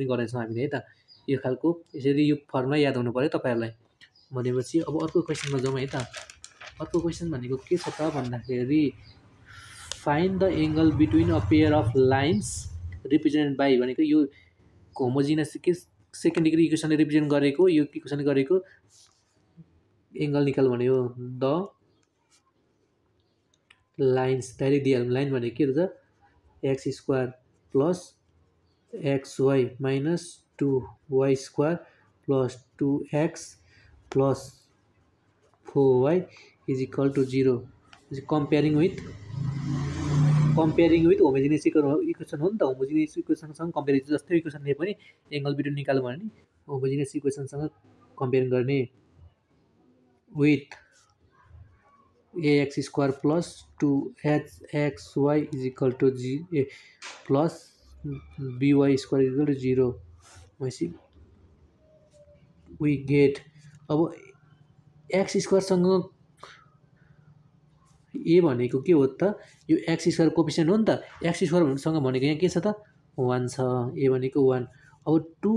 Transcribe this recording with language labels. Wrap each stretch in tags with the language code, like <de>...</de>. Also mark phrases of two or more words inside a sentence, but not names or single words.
<ne>गर्नेछौँ हामीले है त यो खालको यसरी यो फर्मुला याद हुनु पर्यो तपाईँहरूलाई भनेपछि अब अर्को क्वेसनमा जाउँ है त अर्को क्वेसन भनेको के छ त भन्दाखेरि</ne> <en>find the angle between a pair of lines represented by</en> <ne>भनेको यो होमोजिनस के</ne> <en>second degree equationले</en> <ne>रिप्रेजेन्ट गरेको यो इक्वेसनले गरेको एङ्गल निकाल भन्यो द</ne> <en>lines direct</en> <ne>दिइहाल्नु लाइन भनेको के हुन्छ</ne> <en>x square plus x y minus 2y square plus 2x plus 4y is equal to 0 comparing with homogeneous equation</en> <ne>हो नि त</ne> <en>homogeneous equationसँग</en> <ne>कम्पेरिजन जस्तै इक्वेसनले पनि</ne> <en>angle between</en> <ne>निकाल्नु भने नि</ne> <en>homogeneous equationसँग</en> <ne>कम्पेयर गर्ने विथ</ne> <en>ax square plus 2hxy is equal to plus by square is equal to 0</en> <ne>भनेपछि</ne> <en>we get</en> <ne>अब एक्स स्क्वायरसँग ए भनेको के हो त यो</ne> <en>x square coefficient</en> <ne>हो नि त एक्स स्क्वायरसँग भनेको यहाँ के छ त 1 छ ए भनेको 1 अब</ne>